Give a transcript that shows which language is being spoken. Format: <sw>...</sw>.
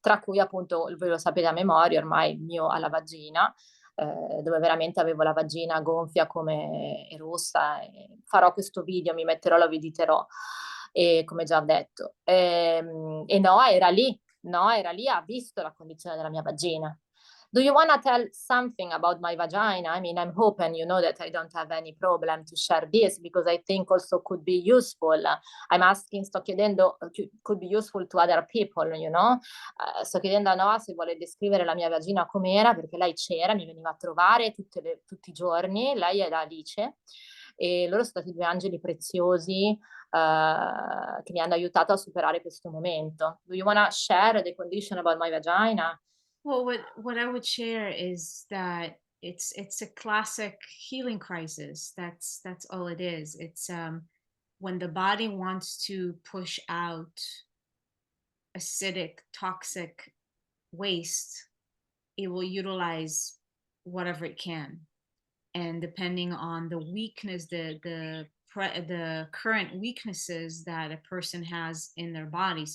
<it>Tra cui appunto, voi lo sapete a memoria, ormai il mio alla vagina, dove veramente avevo la vagina gonfia come rossa. Farò questo video, mi metterò, lo editerò, come già detto. E Noa era lì, ha visto la condizione della mia vagina.</it> <en>Do you want to tell something about my vagina? I mean, I'm hoping you know that I don't have any problem to share this because I think also could be useful. I'm asking,</en> <it>sto chiedendo,</it> <en>could be useful to other people, you know?</en> <it>Sto chiedendo a Noa se vuole descrivere la mia vagina com'era, perché lei c'era, mi veniva a trovare tutti i giorni, lei è da Alice, e loro sono stati due angeli preziosi che mi hanno aiutato a superare questo momento.</it> <en>Do you want to share the condition about my vagina? Well, what I would share is that it's a classic healing crisis. That's all it is. It's when the body wants to push out acidic, toxic waste, it will utilize whatever it can, and depending on the weakness, the current weaknesses that a person has in their body.</en>